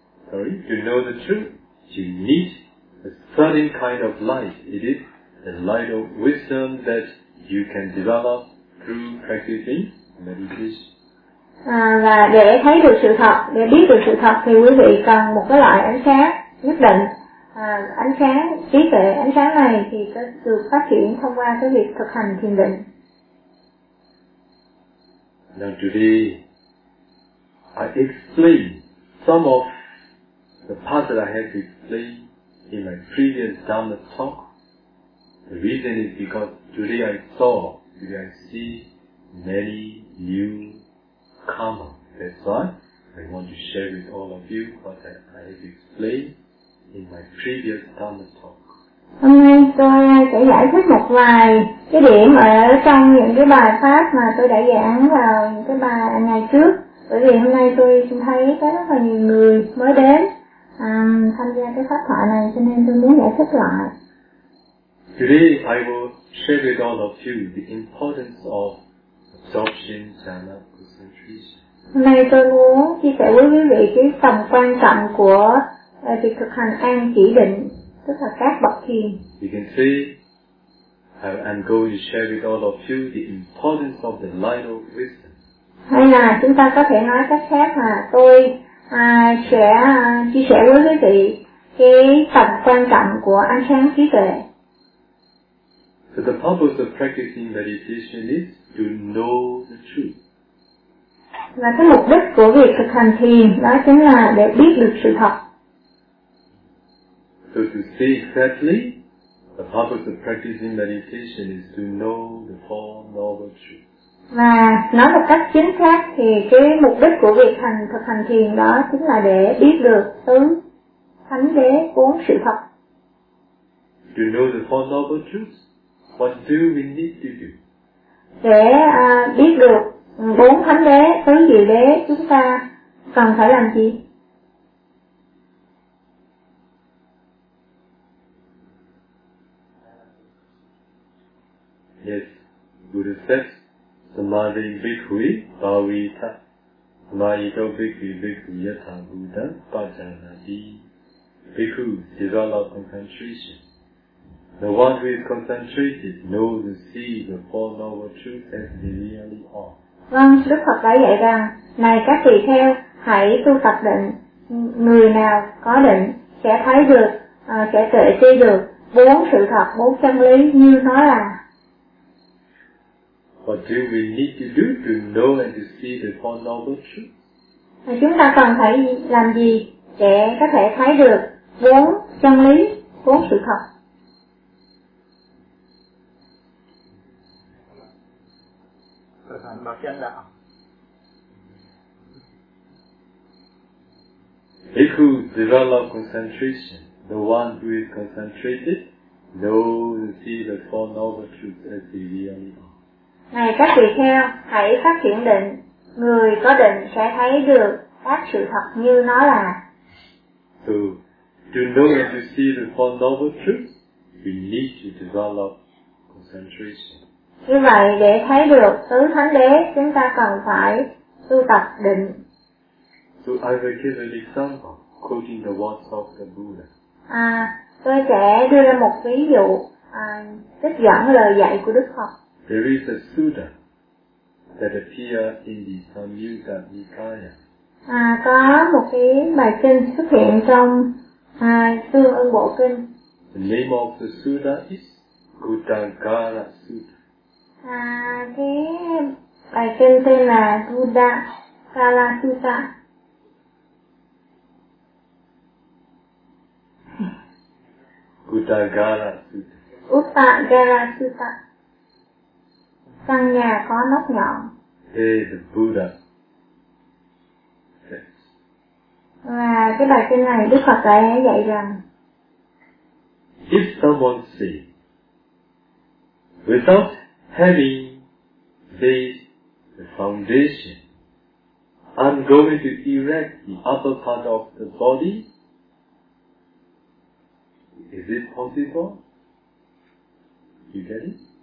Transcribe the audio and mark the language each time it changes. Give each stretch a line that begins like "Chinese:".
English: To know the truth, you need a certain kind of light. It is the light of wisdom that you can develop through practicing meditation.
Vietnamese: Và để thấy được sự thật, để biết được sự thật thì quý vị cần một cái loại ánh sáng nhất định. Ánh sáng, trí tuệ ánh sáng này thì có được phát triển thông qua cái việc thực hành thiền định.
English: Now today, I explain some of the parts that I have explained in my previous Dharma talk. The reason is because today I saw, today I see many new karma. That's why I want to share with all of you what I have explained in my previous Dharma talk.
Vietnamese: Hôm nay tôi sẽ giải thích một vài cái điểm ở trong những cái bài pháp mà tôi đã giảng vào những cái bài ngày trước. Bởi vì hôm nay tôi thấy có rất là nhiều người mới đến tham gia cái pháp thoại này, cho nên tôi muốn giải thích lại.
English: Today I will share with all of you the importance of absorption dharma concentration.
Vietnamese: Hôm nay tôi muốn chia sẻ với quý vị cái tầm quan trọng của việc thực hành an chỉ định. Tức là các bậc thiền.
English: You can see, I'm going to share with all of you the importance of the light of wisdom.
Vietnamese: Hay là chúng ta có thể nói cách khác là tôi sẽ chia sẻ với quý vị cái tầm quan trọng của ánh sáng trí tuệ.
English: So the purpose of practicing meditation is to know the truth.
Vietnamese: Và cái mục đích của việc thực hành thiền đó chính là để biết được sự thật.
English: So to say exactly, the purpose of practicing meditation is to know the four noble truths.
Vietnamese: Và nói một cách chính xác thì cái mục đích của việc thực hành thiền đó chính là để biết được tứ thánh đế bốn sự thật.
English: To know the four noble truths, what do we need to do?
Vietnamese: Để biết được bốn thánh đế, tứ diệu đế, chúng ta cần phải làm gì?
English: Yes, Buddha says,
Pali: Samadhi Bhikkhui Bhavita Mahito Bhikkhui Bhikkhui Yatha Buddha Pajanati.
English: Bhikkhu, develop concentration. The one who is concentrated knows to see the four noble truths as they really are.
Vietnamese: Vâng, Đức Phật đã dạy rằng, này các tỳ kheo, hãy tu tập định. Người nào có định sẽ thấy được, sẽ tuệ tri được bốn sự thật, bốn chân lý như nó là.
English: What do we need to do to know and to see the four noble truths?
Vietnamese: Chúng ta cần phải làm gì để có thể thấy được bốn chân lý, bốn sự thật?
English: If you develop concentration, the one who is concentrated knows and see the four noble truths as they really are.
Vietnamese: Này các tỳ kheo, hãy phát triển định. Người có định sẽ thấy được các sự thật như nó là.
English: So, to know and to see the four noble truths, we need to develop concentration.
Vietnamese: Như vậy, để thấy được tứ thánh đế, chúng ta cần phải tu tập định.
English: So, I will give an example, quoting the words of the Buddha.
Vietnamese: Tôi sẽ đưa ra một ví dụ, trích dẫn lời dạy của Đức Phật.
English: There is a sutta that appears in the Samyutta Nikaya.
Vietnamese: Có một cái bài kinh xuất hiện trong Tương Ưng Bộ Kinh.
English: The name of the sutta is Gudagara Sutta.
Vietnamese: Cái bài kinh tên là Gudagara Sutta.
English: Gudagara Sutta.
Vietnamese: Gudagara Sutta. Căn nhà có nóc nhọn.
English: Hey, the Buddha.
Vietnamese: Và cái bài kinh này Đức Phật đã dạy rằng,
English: if someone say, without having laid the foundation, I'm going to erect the upper part of the body, is it possible? You get it?